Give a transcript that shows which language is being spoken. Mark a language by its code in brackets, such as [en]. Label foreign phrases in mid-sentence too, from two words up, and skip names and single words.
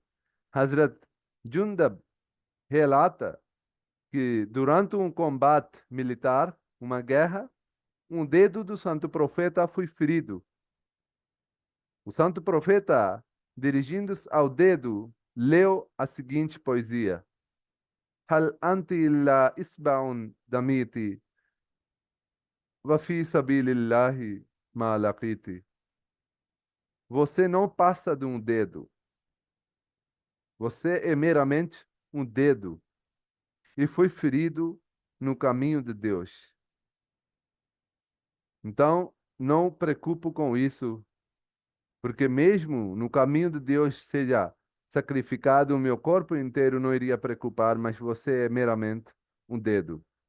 [pt] Hazrat Jundab relata que durante um combate militar, uma guerra, um dedo do Santo Profeta foi ferido. O Santo Profeta, dirigindo-se ao dedo, leu a seguinte poesia: [ar] هل أنت إلا إصبع دميت، وفي سبيل الله ما لقيت. [pt] Você não passa de um dedo. Você é meramente um dedo e foi ferido no caminho de Deus. Então, não preocupe com isso, porque mesmo no caminho de Deus seja sacrificado, o meu corpo inteiro não iria preocupar, mas você é meramente um dedo.